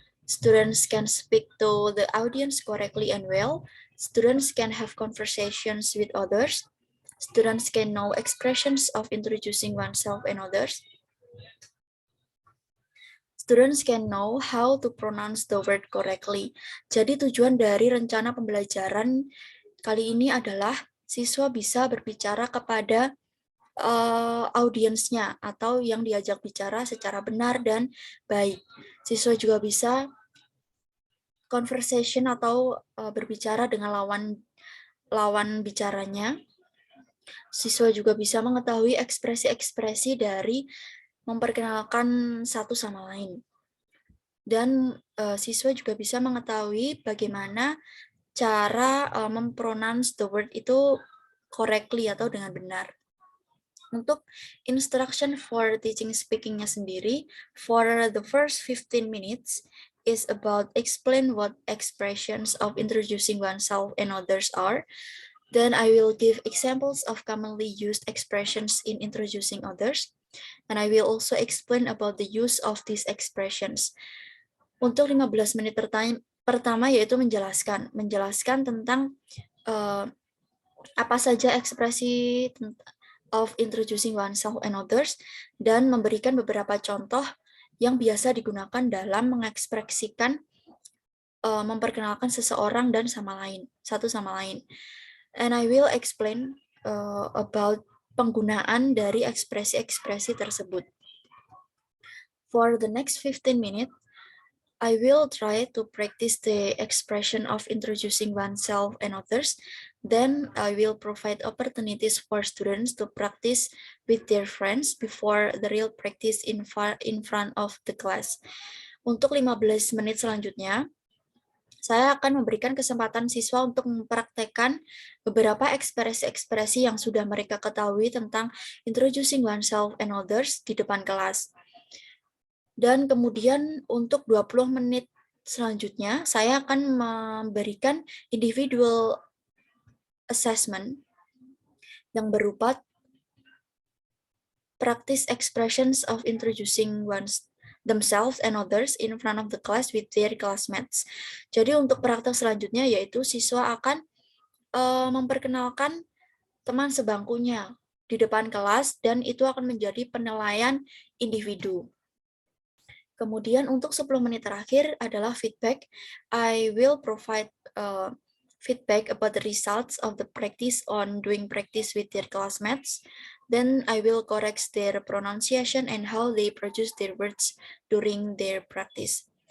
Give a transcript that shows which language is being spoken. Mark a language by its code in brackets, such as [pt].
[en] Students can speak to the audience correctly and well. Students can have conversations with others. Students can know expressions of introducing oneself and others. Students can know how to pronounce the word correctly. [id] Jadi tujuan dari rencana pembelajaran kali ini adalah siswa bisa berbicara kepada audiensnya atau yang diajak bicara secara benar dan baik. Siswa juga bisa conversation atau berbicara dengan lawan bicaranya. Siswa juga bisa mengetahui ekspresi-ekspresi dari memperkenalkan satu sama lain. Dan siswa juga bisa mengetahui bagaimana cara mempronounce [en] the word [id] itu correctly atau dengan benar. Untuk [en] instruction for teaching speaking-nya sendiri, for the first 15 minutes is about explain what expressions of introducing oneself and others are. Then I will give examples of commonly used expressions in introducing others. And I will also explain about the use of these expressions. [id] Untuk 15 menit pertama yaitu menjelaskan tentang apa saja ekspresi [en] of introducing oneself and others, [id] dan memberikan beberapa contoh yang biasa digunakan dalam mengekspresikan memperkenalkan seseorang dan satu sama lain. [en] And I will explain about [id] penggunaan dari ekspresi-ekspresi tersebut. [en] For the next 15 minutes, I will try to practice the expression of introducing oneself and others. Then I will provide opportunities for students to practice with their friends before the real practice in front of the class. [id] Untuk 15 menit selanjutnya, saya akan memberikan kesempatan siswa untuk mempraktekkan beberapa ekspresi-ekspresi yang sudah mereka ketahui tentang [en] introducing oneself and others [id] di depan kelas. Dan kemudian untuk 20 menit selanjutnya, saya akan memberikan [en] individual assessment [id] yang berupa [en] practice expressions of introducing themselves and others in front of the class with their classmates. [id] Jadi untuk praktek selanjutnya yaitu siswa akan memperkenalkan teman sebangkunya di depan kelas dan itu akan menjadi penilaian individu. Kemudian untuk 10 menit terakhir adalah feedback. [en] I will provide feedback about the results of the practice on doing practice with their classmates. Then I will correct their pronunciation and how they produce their words during their practice.